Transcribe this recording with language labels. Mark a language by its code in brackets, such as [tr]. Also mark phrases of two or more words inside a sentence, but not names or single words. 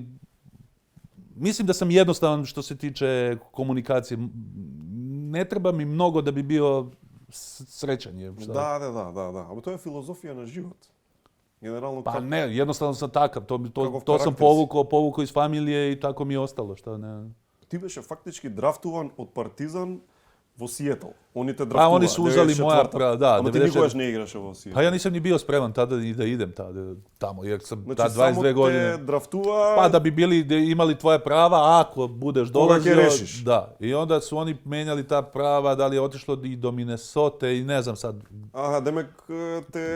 [sr] Mislim da sam jednostavan što se tiče komunikacije. Ne treba mi mnogo da bi bio srećan. Da. Ali to je filozofija na život. Generalno, pa ne, jednostavno sam takav. To sam povukao iz familije i tako mi je ostalo. [mk] Ti беше фактички драфтуван од Партизан во Сиетл. Они те драфтуваа. [sr] Они su uzeli moja prava, da. [mk] Ама ти никогаш не играше во Сиетл. [sr] Pa ja nisam ni bio spreman tada i da idem tamo, jer sam znači, 22 godine. Samo te draftува... Pa da bi imali tvoje prava, ako budeš dolazio... Koga rešiš. Da. I onda su oni menjali ta prava, da li je otišlo i do Minnesota i ne znam sad. [mk] Aha, demek te